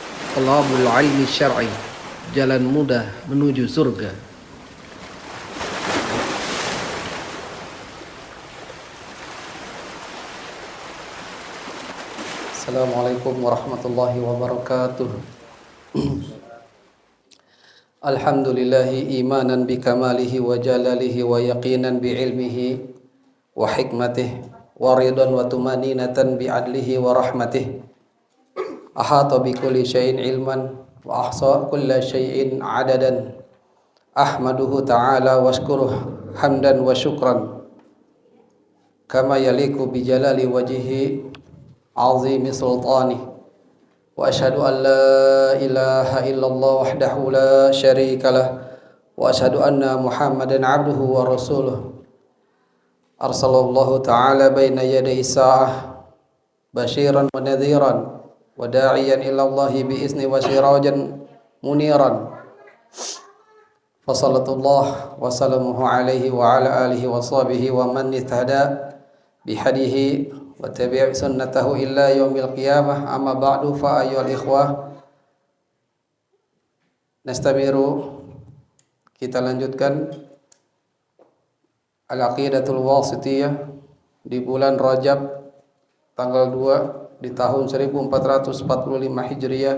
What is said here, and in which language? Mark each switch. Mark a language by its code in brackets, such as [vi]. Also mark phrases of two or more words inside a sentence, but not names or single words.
[ar] طلب العلم الشرعي, [id] jalan mudah menuju surga. [ar] السلام عليكم ورحمة الله وبركاته. الحمد لله إيمانا بكماله وجلاله ويقينا بعلمه وحكمته ورضا وطمأنينة بعدله ورحمته. أحاط بكل شيء علما وأحصى كل شيء عددا. أحمده تعالى وأشكره حمدا وشكرا كما يليق بجلال وجهه عظيم سلطانه. وأشهد أن لا إله إلا الله وحده لا شريك له وأشهد أن محمدا عبده ورسوله أرسله الله تعالى بين يدي الساعة بشيرا ونذيرا وداعيا إلى الله بإذنه وسراجا منيرا. فصلى الله وسلامه عليه وعلى آله وصحبه ومن اهتدى بهديه وتبع سنته إلى يوم القيامة. أما بعد فأيها الإخوة نستمر, [id] kita lanjutkan al-aqidatul wasitiyah di bulan Rajab tanggal 2 di tahun 1445 Hijriah.